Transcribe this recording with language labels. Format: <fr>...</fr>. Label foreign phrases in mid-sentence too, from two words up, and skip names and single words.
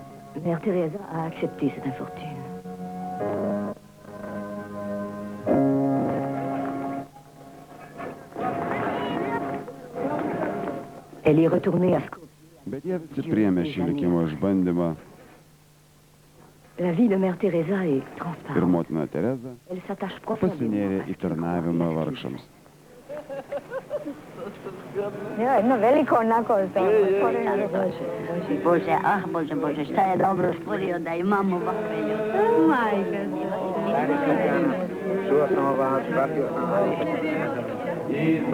<fr>Mère Teresa a accepté cette infortune. Elle est retournée à Skopje.</fr> <lt>Bet jie visi priėmė šį likimo išbandymą</lt> <fr>La vie de Mère Teresa est</fr> <lt>ir</lt> <fr>transparente.</fr> <lt>motina Tereza</lt> <fr>Elle s'attache profondément</fr> <lt>pasinėrė</lt> <fr>à</fr> <lt>į</lt> <fr>ce qui est</fr> <lt>tarnavimą</lt> <fr>grand et</fr> <lt>vargšams.</lt> <sr>Bože, šta je dobro stvorio da imamo ovakve ljude. Majka. Čuo sam o vas, pratio sam vas.</sr>